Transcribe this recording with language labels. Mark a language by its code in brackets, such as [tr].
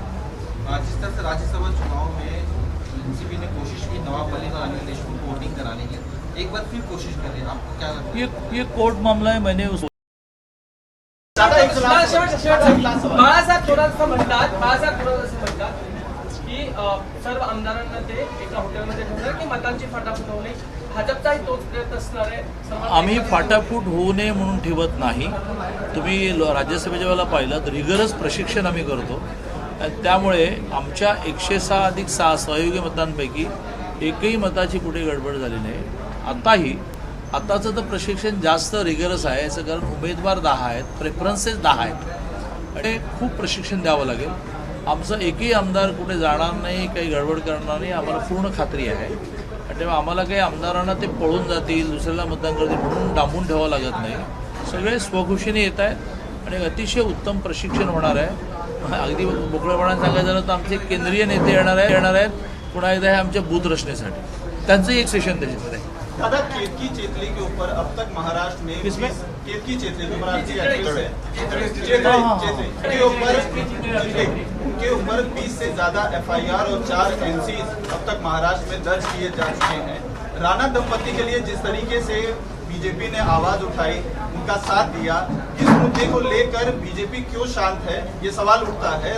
[hi] जिस तरह से राज्यसभा चुनाव में एनसीपी ने कोशिश की नवाब मलिक और अनिल देशमुख को वोटिंग कराने की, एक बार फिर कोशिश कर रहे हैं, आपको क्या लगता है? ये कोर्ट मामला है। मैंने उस [mr] बाळासाहेब थोरात म्हणतात की सर्व आमदारांना ते एका हॉटेलमध्ये ठेवणार की मतांची फाटाफूट होऊ नये, भाजपचाही तोच प्रयत्न असणार आहे। आम्ही फाटाफूट होऊ नये म्हणून ठेवत नाही। तुम्ही राज्यसभेच्या वेळेला पाहिलं तर रिगरस प्रशिक्षण आम्ही करतो आणि त्यामुळे आमच्या 106 अधिक 6 सहयोगी मतांपैकी एकही मताची कुठे गडबड झाली नाही। आताचं तर प्रशिक्षण जास्त रिगरस आहे, याचं कारण उमेदवार 10 आहेत, प्रेफरन्सेस 10 आहेत आणि खूप प्रशिक्षण द्यावं लागेल। आमचा एकही आमदार कुठे जाणार नाही, काही गडबड करणार नाही, आम्हाला पूर्ण खात्री आहे। आणि तेव्हा आम्हाला काही आमदारांना ते पळून जातील, दुसऱ्याला मतदान करतील म्हणून डांबून ठेवावं लागत नाही। सगळे स्वखुशीने येत आहेत आणि अतिशय उत्तम प्रशिक्षण होणार आहे। अगदी मोकळेपणाने सांगायचं झालं तर आमचे केंद्रीय नेते येणार आहेत पुन्हा एकदा हे आमच्या बूथ रचनेसाठी। त्यांचंही एक सेशन त्याच्यामध्ये आहे। [hi] दादा, केतकी चेतली के ऊपर अब तक महाराष्ट्र में किसमें? केतकी चेतली जो महाराष्ट्र उनके ऊपर 20 से ज्यादा FIR और 4 NC अब तक महाराष्ट्र में दर्ज किए जा चुके हैं। राणा दंपति के लिए जिस तरीके से बीजेपी ने आवाज उठाई, उनका साथ दिया, इस मुद्दे को लेकर बीजेपी क्यों शांत है, ये सवाल उठता है।